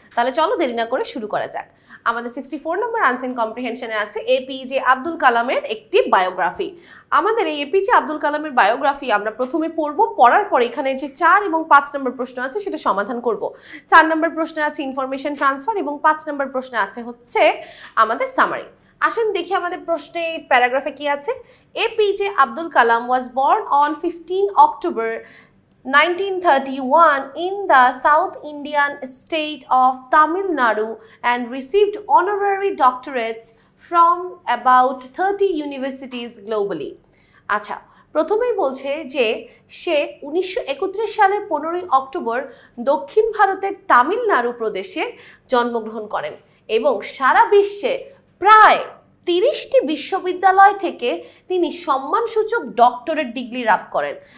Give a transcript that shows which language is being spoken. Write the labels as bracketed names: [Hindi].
[Bangla] তাহলে চলো দেরি না করে শুরু করা যাক। আমাদের 64 নম্বর আনসিন কম্প্রিহেনশনে আছে এপিজে আব্দুল কালামের একটি বায়োগ্রাফি। আমাদের এই এপিজে আব্দুল কালামের বায়োগ্রাফি আমরা প্রথমে পড়ব, পড়ার পর এখানে যে 4 এবং 5 নম্বর প্রশ্ন আছে সেটা সমাধান করব। 4 নম্বর প্রশ্নে আছে ইনফরমেশন ট্রান্সফার এবং 5 নম্বর প্রশ্নে আছে হচ্ছে আমাদের সামারি। আসেন দেখি আমাদের প্রশ্নে প্যারাগ্রাফে কি আছে। [English] APJ Abdul Kalam was born on 15 October 1931 in the South Indian state of Tamil Nadu and received honorary doctorates from about 30 universities globally. [Bangla] আচ্ছা, প্রথমেই বলছে যে সে 1931 সালের 15 অক্টোবর দক্ষিণ ভারতের তামিলনাড়ু প্রদেশে জন্মগ্রহণ করেন এবং সারা বিশ্বে প্রায় 30টি বিশ্ববিদ্যালয় থেকে তিনি সম্মানসূচক ডক্টরেট ডিগ্রি লাভ করেন।